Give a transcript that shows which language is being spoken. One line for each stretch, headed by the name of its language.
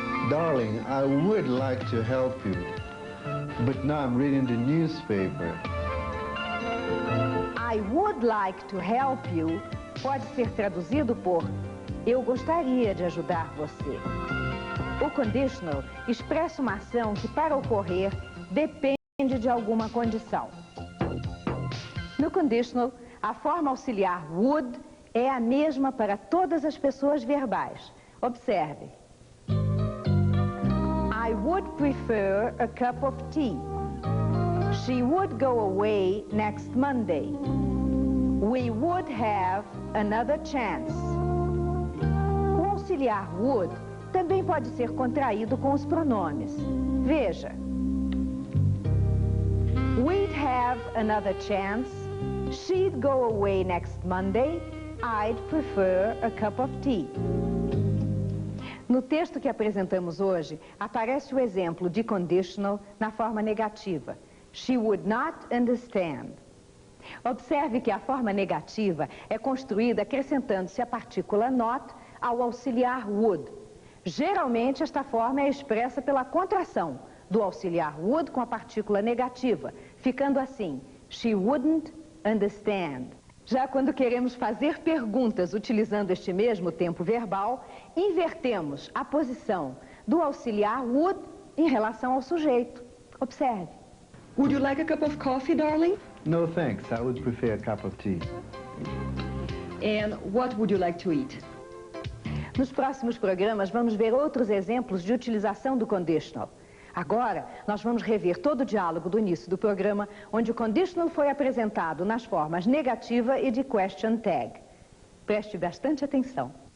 English: Darling, I would like to help you, but now I'm reading the newspaper. I would like to help you
Portuguese: pode ser traduzido por eu gostaria de ajudar você. O conditional expressa uma ação que, para ocorrer, depende de alguma condição. No conditional, A forma auxiliar would é a mesma para todas as pessoas verbais. Observe.
English: I would prefer a cup of tea. She would go away next Monday. We would have another chance.
Portuguese: O auxiliar would também pode ser contraído com os pronomes. Veja.
English: We'd have another chance. She'd go away next Monday. I'd prefer a cup of tea.
Portuguese: No texto que apresentamos hoje, aparece o exemplo de conditional na forma negativa.
English: She would not understand.
Portuguese: Observe que a forma negativa é construída acrescentando-se a partícula not ao auxiliar would. Geralmente, esta forma é expressa pela contração do auxiliar would com a partícula negativa, ficando assim,
English: she wouldn't understand.
Portuguese: Já quando queremos fazer perguntas utilizando este mesmo tempo verbal, invertemos a posição do auxiliar would em relação ao sujeito. Observe.
English: Would you like a cup of coffee, darling? No, thanks. I would prefer a cup of tea. And what would you like to eat?
Portuguese: Nos próximos programas, vamos ver outros exemplos de utilização do conditional. Agora, nós vamos rever todo o diálogo do início do programa, onde o conditional foi apresentado nas formas negativa e de question tag. Preste bastante atenção.